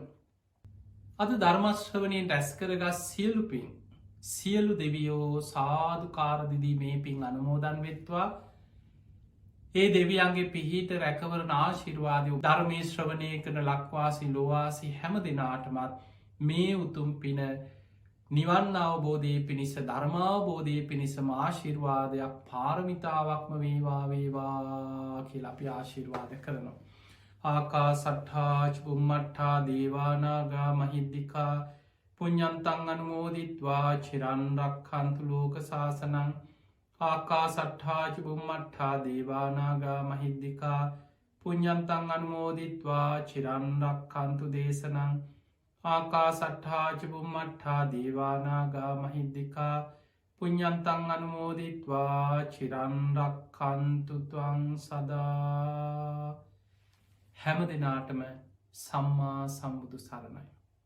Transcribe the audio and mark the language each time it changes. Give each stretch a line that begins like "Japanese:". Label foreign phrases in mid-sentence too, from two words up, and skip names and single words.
Sinhala: අද ධර්මශ්‍රවනයෙන් රැස් කරගත් සියලු පින් සියලු දෙවියෝ සාධකාරදිදී මේ පින් අනුමෝදන් වෙත්වා ඒ දෙවියන්ගේ පිහිට රැකවරන ආශිර්වාදය ධර්මී ශ්‍රවණය කරන ලක්වාසි ලොවාසි හැම දෙනාටමත් මේ උතුම් පින නිවන් අවබෝධය පිණිස ධර්මාවබෝධය පිණිසම ආශිර්වාදයක් පාරමිතාවක්ම වේවා වේවා කියලා අපි ආශිර්වාද කරනවා.
Pali: ආකා සට්ඨාච බුම්මට්ඨා දේවානාගා මහිද්දිකා පුඤ්ඤන්තං අනුමෝදිත්වා චිරන් රක්ඛන්තු ලෝක සාසනං. ආකා සට්ඨාච බුම්මට්ඨා දේවානාගා මහිද්දිකා පුඤ්ඤන්තං අනුමෝදිත්වා චිරන් රක්ඛන්තු දේශනං. ආකා සට්ඨාච බුම්මට්ඨා දේවානාගා මහිද්දිකා පුඤ්ඤන්තං අනුමෝදිත්වා චිරන් රක්ඛන්තු ත්වං සදා.
Sinhala: හැම දෙනාටම සම්මා සම්බුදු සරණයි.